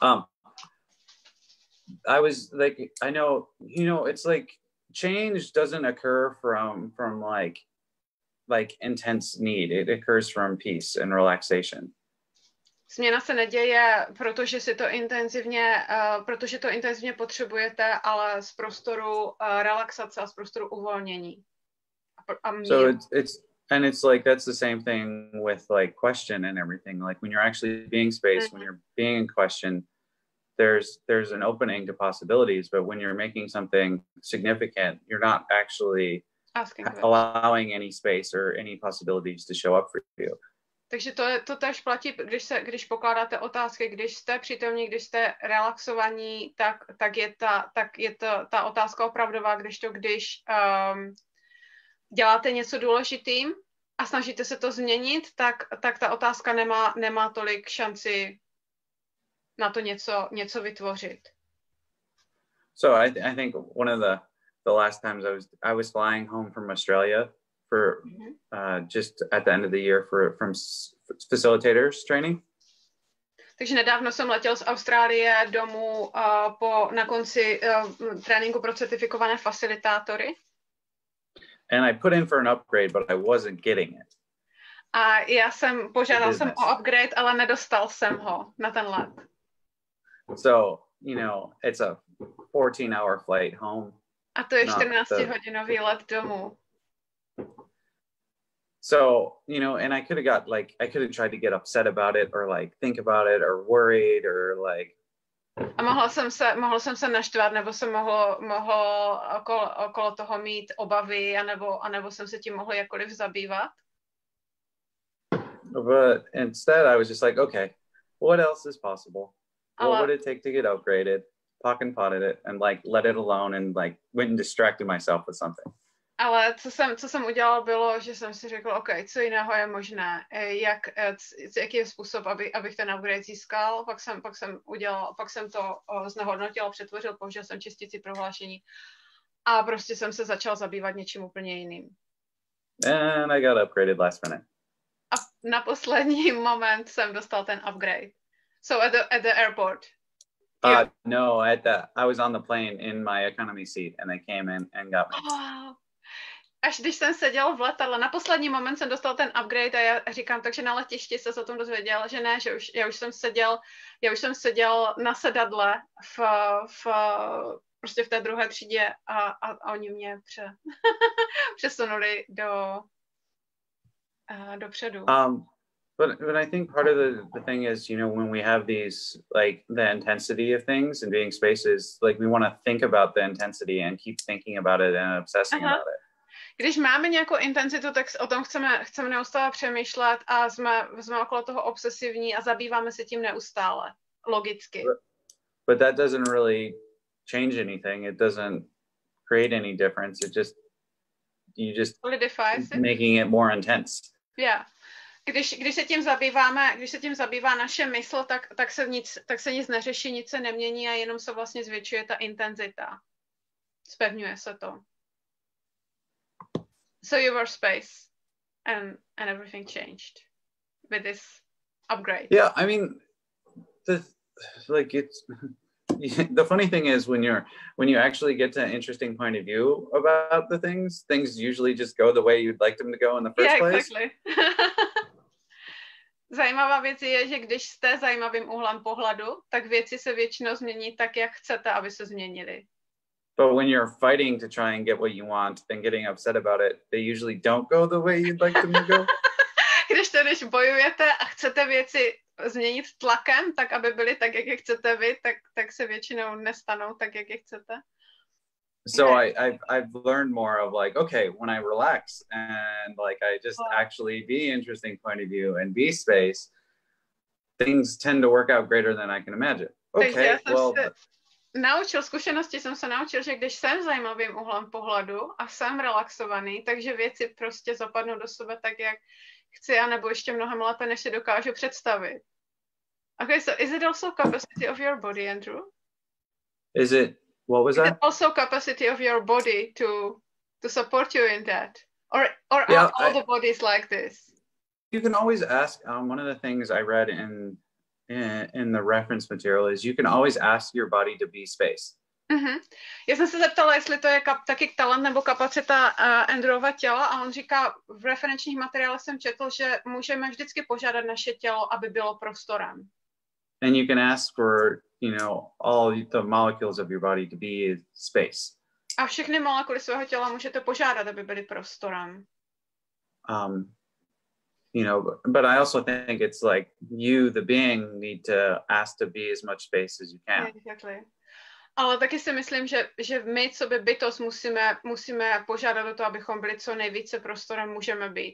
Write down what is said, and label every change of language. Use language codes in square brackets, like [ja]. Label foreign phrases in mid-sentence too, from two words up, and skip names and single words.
[en] I was like, I know, you know, it's like change doesn't occur from like intense need. It occurs from peace and relaxation. [cs] Změna se neděje, protože to intenzivně potřebujete, ale z prostoru relaxace a z prostoru uvolnění. [en] So it's like that's the same thing with like question and everything. Like when you're actually being space, when you're being in question, there's an opening to possibilities. But when you're making something significant, you're not actually allowing any space or any possibilities to show up for you. [cs] Takže to též platí, když pokládáte otázky, když jste přítomní, když jste relaxovaní, tak je ta otázka opravdová, když děláte něco důležitým a snažíte se to změnit, tak ta otázka nemá tolik šanci na to něco vytvořit. [en] So I think one of the last times I was flying home from Australia for just at the end of the year from facilitators training. [cs] Takže nedávno jsem letěl z Austrálie domů na konci tréninku pro certifikované facilitátory. [en] And I put in for an upgrade, but I wasn't getting it. [cs] A požádal jsem o upgrade, ale nedostal jsem ho na ten let. [en] So, you know, it's a 14-hour flight home. [cs] A to je 14-hodinový let domů. [en] So, you know, and I could have tried to get upset about it or like think about it or worried or like. [cs] A mohl jsem se naštvat, nebo jsem mohl okolo toho mít obavy, anebo jsem se tím mohl jakkoliv zabývat. [en] But instead I was just like, okay, what else is possible? What would it take to get upgraded? Pock and potted it and like let it alone and like went and distracted myself with something. [cs] Ale co jsem udělal, bylo, že jsem si řekl, OK, co jiného je možné, jaký je způsob, abych ten upgrade získal, pak jsem to znehodnotil, přetvořil, použil jsem čistici prohlášení a prostě jsem se začal zabývat něčím úplně jiným. [en] And I got upgraded last minute. [cs] A na poslední moment jsem dostal ten upgrade. [en] So at the airport. No, I was on the plane in my economy seat and they came in and got me. Wow. [cs] Až když jsem seděl v letadle, na poslední moment jsem dostal ten upgrade a já říkám, takže na letišti se o tom dozvěděl, že ne, že já už jsem seděl na sedadle prostě v té druhé třídě a oni mě přesunuli dopředu. [en] But I think part of the thing is, you know, when we have these, like the intensity of things and being spaces, like we want to think about the intensity and keep thinking about it and obsessing about it. [cs] Když máme nějakou intenzitu, tak o tom chceme neustále přemýšlet a jsme okolo toho obsesivní a zabýváme se tím neustále, logicky. [en] But that doesn't really change anything. It doesn't create any difference. You just making it more intense. Yeah. [cs] Když se tím zabývá naše mysl, tak se nic neřeší, nic se nemění a jenom se vlastně zvětšuje ta intenzita. Zpevňuje se to. [en] So you were space and everything changed with this upgrade. Yeah, I mean, the funny thing is when you actually get to an interesting point of view about the things usually just go the way you'd like them to go in the first place. Exactly. [cs] Zajímavá věc je, že když jste zajímavým úhlem pohledu, tak věci se většinou změní tak, jak chcete, aby se změnily. [en] But when you're fighting to try and get what you want and getting upset about it, they usually don't go the way you'd like them to go. [cs] Když bojujete a chcete věci změnit tlakem, tak aby byly tak, jak je chcete vy, tak se většinou nestanou tak, jak je chcete. [en] So I've learned more of like, okay, when I relax and like I just actually be interesting point of view and be space, things tend to work out greater than I can imagine. Okay, well. [cs] Zkušenosti jsem se naučil, že když jsem zajímavým úhlem pohledu a jsem relaxovaný, takže věci prostě zapadnou do sebe tak, jak chci, anebo ještě mnohem lépe, než si dokážu představit. [en] Okay, so is it also capacity of your body, Andrew? What was that? Is it also capacity of your body to support you in that? Or are all the bodies like this? You can always ask, one of the things I read in the reference material is you can always ask your body to be space. Mm-hmm. [cs] Já jsem se zeptala, jestli to je taky talent nebo kapacita Andrewova těla a on říká, v referenčních materiálech jsem četl, že můžeme vždycky požádat naše tělo, aby bylo prostorem. [en] And you can ask for, you know, all the molecules of your body to be space. [cs] A všechny molekuly svého těla můžete požádat, aby byly prostorem. [en] You know, but I also think it's like you, the being, need to ask to be as much space as you can. Exactly. [cs] Ale taky si myslím, že my, co by bytost, musíme požádat o to, abychom byli co nejvíce prostorem můžeme být.